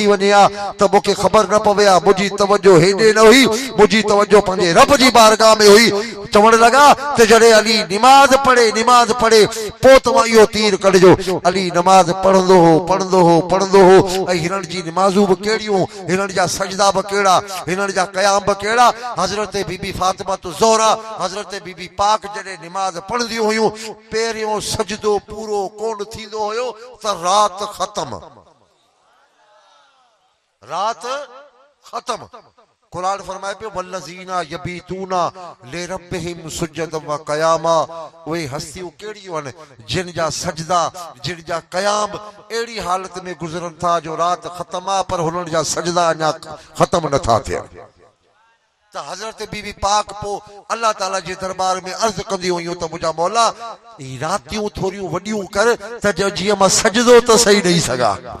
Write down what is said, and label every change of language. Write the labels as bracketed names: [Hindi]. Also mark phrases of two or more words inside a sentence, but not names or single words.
[Sindhi] वञे हा त मूंखे ख़बर न पवे हा मुंहिंजी तवजो हेॾे न हुई मुंहिंजी तवजो पंहिंजे रब जी बारगाह में हुई चवण लॻा त जॾहिं अली निमाज़ पढ़े पोइ तव्हां इहो तीर कढिजो अली नमाज़ पढ़ंदो हो ऐं हिननि जी नमाज़ूं बि कहिड़ियूं हिननि जा सजदा बि कहिड़ा हिननि जा क़याम बि कहिड़ा हज़रत बीबी फातिमा ज़ोहरा हज़रत बीबी पाक जॾहिं नमाज़ पढ़ंदियूं हुयूं पहिरियों सजदो पूरो कोन थींदो हुयो त रात ख़तम कुरान फरमाए पियो [Arabic] والذين يبيتون لربهم سجدا وقياما [Sindhi] उहे हस्तियूं कहिड़ियूं आहिनि जिन जा सजदा जिन जा क़याम अहिड़ी हालत में गुज़रनि था जो रात ख़तम आहे पर हुननि जा सजदा अञा ख़तम नथा थियनि त हज़रत बीबी पाक पोइ अल्लाह ताला जे दरबार में अर्ज़ कंदी हुयूं त मुंहिंजा मौला रातियूं थोरियूं वॾियूं कर त जीअं मां सजदो त सही ॾेई सघां